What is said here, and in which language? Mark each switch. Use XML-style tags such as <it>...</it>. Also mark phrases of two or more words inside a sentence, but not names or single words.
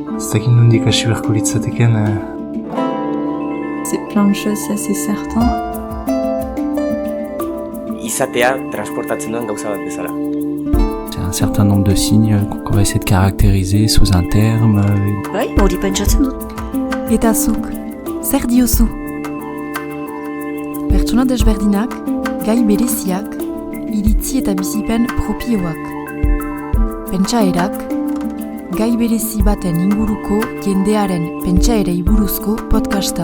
<eu>dakit nondik hasi beharko litzateken.</eu> <fr>C'est plein de choses, ça c'est certain.</fr> <eu>Izatea transportatzen duen gauza bat bezala.</eu> <fr>C'est un certain nombre de signes qu'on va essayer de caractériser sous un terme.</fr> <eu>Bai, hori pentsatzen dut. Eta zuk, zer diozu? Pertsona desberdinak, gai bereziak, iritzi eta bizipen propioak. Pentsaerak, gai berezi baten inguruko jendearen pentsaerei buruzko podcasta.</eu>